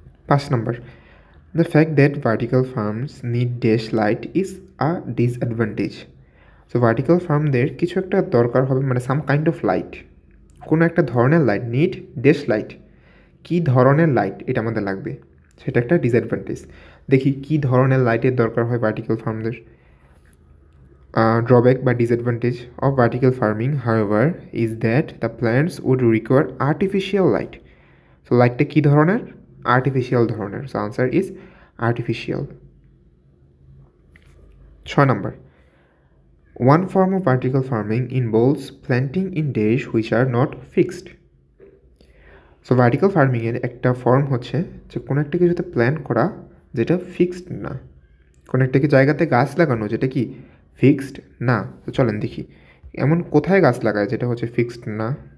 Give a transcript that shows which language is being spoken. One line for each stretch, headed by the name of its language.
English: 5 number, the fact that vertical farms need dash light is a disadvantage.
Bangla: So vertical ফার্মদের কিছু একটা দরকার হবে, মানে
English: some kind of light,
Bangla: কোনো একটা ধরনের লাইট,
English: need dash light,
Bangla: কী ধরনের লাইট এটা আমাদের লাগবে, সেটা একটা ডিসঅ্যাডভান্টেজ। দেখি কী ধরনের লাইটের দরকার হয় ভার্টিক্যাল ফার্মদের।
English: drawback বা disadvantage of vertical farming, however, is that the plants would require artificial light.
Bangla: So লাইটটা কী ধরনের? আর্টিফিশিয়াল ধরনের।
English: So answer is artificial. 6 number, one form of vertical farming involves planting in days which are not fixed.
Bangla: So vertical ফার্মিংয়ের একটা form হচ্ছে যে কোনো একটা কিছুতে প্ল্যান করা যেটা ফিক্সড না, কোনো একটা কি জায়গাতে গাছ লাগানো যেটা কি ফিক্সড না। তো চলেন দেখি এমন কোথায় গাছ লাগায় যেটা হচ্ছে ফিক্সড না।